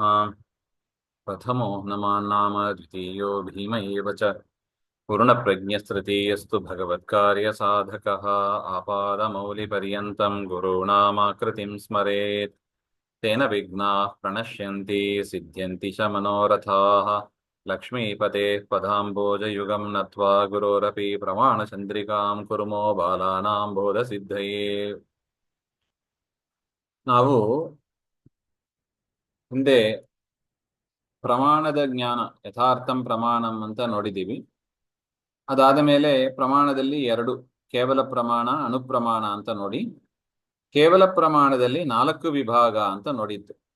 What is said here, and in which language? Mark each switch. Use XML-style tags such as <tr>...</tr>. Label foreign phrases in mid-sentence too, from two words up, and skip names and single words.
<sa>प्रथमो नमान्नाम द्वितीयो भीम एव च पूर्णप्रज्ञस्तृतीयस्तु भगवत्कार्यसाधकः आपादमौलिपर्यन्तं गुरूणामाकृतिं स्मरेत् तेन विघ्नाः प्रणश्यन्ति सिद्ध्यन्ति च मनोरथाः। लक्ष्मीपतेः पदाम्बोजयुगं नत्वा गुरोरपि प्रमाणचन्द्रिकां कुर्मो बालानां बोधसिद्धये।</sa> <kn>ನಾವು ಹಿಂದೆ ಪ್ರಮಾಣದ ಜ್ಞಾನ</kn> <sa>ಯಥಾರ್ಥಂ ಪ್ರಮಾಣಂ</sa> <kn>ಅಂತ ನೋಡಿದ್ದೀವಿ. ಅದಾದ ಮೇಲೆ ಪ್ರಮಾಣದಲ್ಲಿ ಎರಡು, ಕೇವಲ ಪ್ರಮಾಣ, ಅನುಪ್ರಮಾಣ ಅಂತ ನೋಡಿ, ಕೇವಲ ಪ್ರಮಾಣದಲ್ಲಿ 4 ವಿಭಾಗ ಅಂತ ನೋಡಿದ್ದು.</kn>